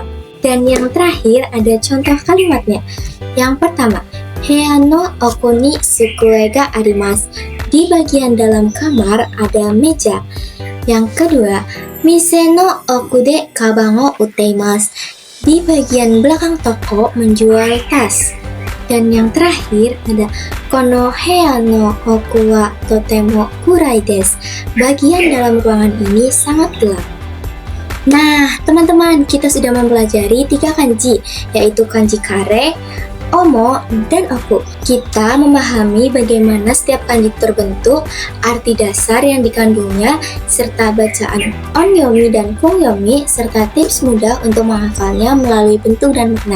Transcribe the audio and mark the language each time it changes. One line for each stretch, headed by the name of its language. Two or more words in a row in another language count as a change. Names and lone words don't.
Indonesian: Dan yang terakhir ada contoh kalimatnya. Yang pertama,
Japanese: 部屋の奥に机があります.
Indonesian: Di bagian dalam kamar ada meja. Yang kedua,
Japanese: 店の奥でかばんを売っています.
Indonesian: Di bagian belakang toko menjual tas. Dan yang terakhir ada
Japanese: この部屋の奥はとても暗いです.
Indonesian: Bagian dalam ruangan ini sangat gelap. Nah, teman-teman, kita sudah mempelajari 3 kanji, yaitu kanji kare, omo, dan oku. Kita memahami bagaimana setiap kanji terbentuk, arti dasar yang dikandungnya, serta bacaan onyomi dan kungyomi, serta tips mudah untuk menghafalnya melalui bentuk dan makna.